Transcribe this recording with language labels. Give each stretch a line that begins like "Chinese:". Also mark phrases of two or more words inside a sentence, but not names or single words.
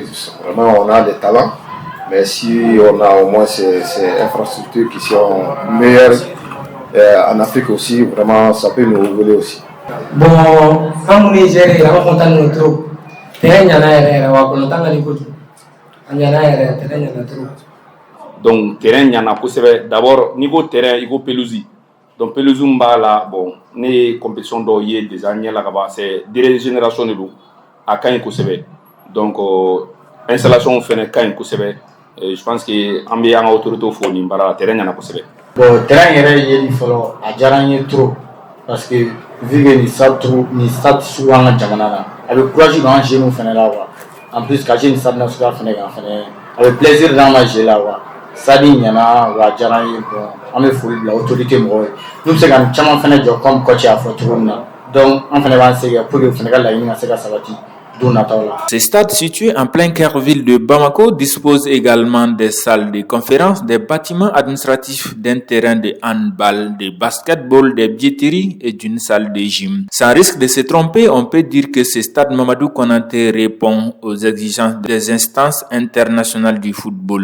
French: Vraiment, on a des talents, mais si on a au moins ces infrastructures qui sont meilleures en Afrique aussi, vraiment ça peut nous voler aussi. Bon, quand on est géré, on va content de trop.
Bambara: Donc terrain ɲana kosɛbɛ
French: d'abord niveau terrain
Bambara: i ko pelouse donc pelouse b'a la bon ne ye compétition dɔw ye déjà ɲɛla ka ban
French: c'est dernière génération
Bambara: de don a ka ɲi kosɛbɛ donc installation fɛnɛ ka ɲi kosɛbɛ
French: je pense que
Bambara: an bɛ an ka autorité fo nin baara la terrain ɲana kosɛbɛ. Bon terrain yɛrɛ yeli fɔlɔ a diyara n ye trop
French: parce que vu que
Bambara: nin stade sugu an ka jamana na a bɛ courage don an jeunes fɛnɛ la
French: quoi en plus
Bambara: ka jeune
French: stade national
Bambara: fɛnɛ kan fɛnɛ a bɛ plaisir d'an ka jeu la quoi. Sadi ɲana wa diyara n ye bon an bɛ foli bila autorité mɔgɔw ye n'u bɛ se ka caman fɛnɛ jɔ
French: comme coach
Bambara: y'a fɔ cogo min na donc an fɛnɛ b'an se kɛ
French: pour que
Bambara: u fɛnɛ ka laɲini ka se ka sabati.
French: Ce stade situé en plein cœur-ville de Bamako dispose également des salles de conférences, des bâtiments administratifs, d'un terrain de handball, de basketball, des billetteries et d'une salle de gym. Sans risque de se tromper, on peut dire que ce stade Mamadou Konaté répond aux exigences des instances internationales du football.